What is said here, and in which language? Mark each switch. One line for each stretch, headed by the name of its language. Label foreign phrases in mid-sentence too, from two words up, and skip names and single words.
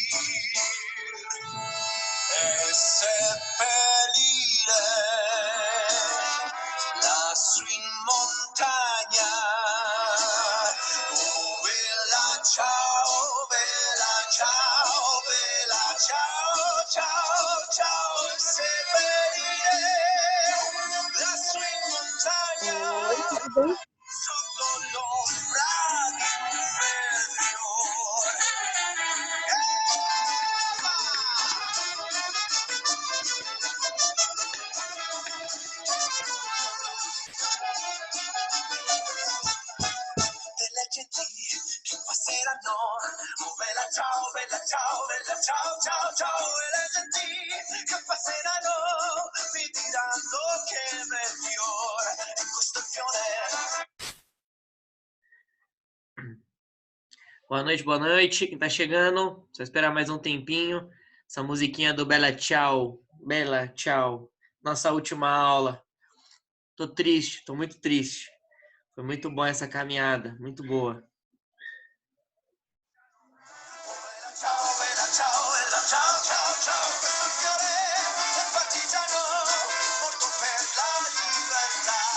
Italian: E seppellire lassù in montagna. Oh vela ciao, vela ciao, vela ciao, ciao, ciao. E seppellire lassù in montagna
Portuguese: Oi, tudo bem?
Italian: sotto l'ombra di un fiore. Delle genti che passeranno, oh vela ciao, vela ciao, vela ciao, ciao, ciao. E le genti che passeranno mi diranno che bel fiore, e questo è il fiore.
Portuguese: Boa noite. Quem tá chegando, só esperar mais um tempinho. Essa musiquinha do Bela Tchau. Bela Tchau. Nossa última aula. Tô triste, tô muito triste. Foi muito bom essa caminhada, muito boa.
Italian: Ciao, bella ciao, bella ciao, ciao, ciao. Questo è il fiore del partigiano morto per la libertà.